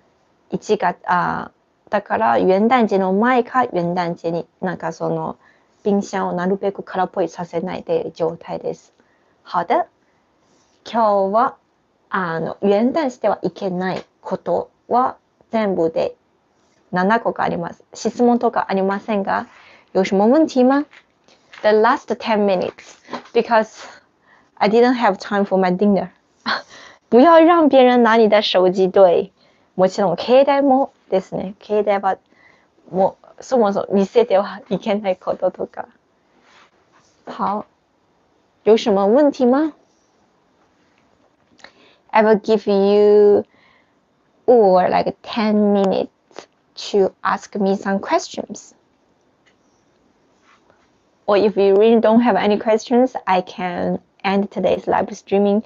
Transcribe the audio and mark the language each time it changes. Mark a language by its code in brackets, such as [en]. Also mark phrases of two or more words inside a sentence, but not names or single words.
[ja] だから元旦節の前か元旦節になんかその冰箱をなるべく空っぽいさせないという状態です。 [zh] 好的。 [ja] 今日は元旦してはいけないことは全部で7個があります。質問とかありませんが、 [zh] 有什么问题吗？ [en] The last 10 minutes, because I didn't have time for my dinner. [zh] 不要让別人拿你的手機。對。 [ja] もちろん携帯もですね。携帯はもうそもそも見せてはいけないこととか。 [zh] 好。有什么問題嗎？ [en] I will give you like 10 minutes to ask me some questions. Or if you really don't have any questions, I can end today's live streaming.